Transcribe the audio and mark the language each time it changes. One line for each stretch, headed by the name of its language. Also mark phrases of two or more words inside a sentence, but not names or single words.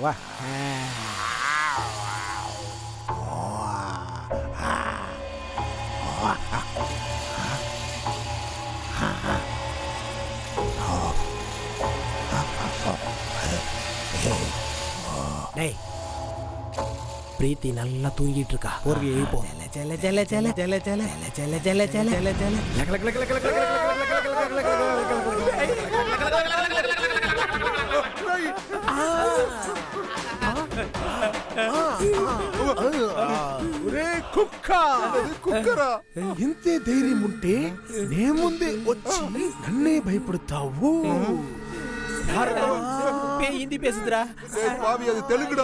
Tamil: வா டேய், பிரீத்தி நல்லா தூங்கிட்டு இருக்கா. போர்வை எழுப்போம். ஜல ஜல ஜல ஜல ஜல ஜல ஜல ஜல ஜல ஜல.
Telugu: కుక్కరా ఇంతే ధైర్యం ఉంటే నే ముందే వచ్చి నన్నే భయపడతావు.
Tamil: హిందీ பேசுதுடா. பாவி, அது தெலுங்குடா.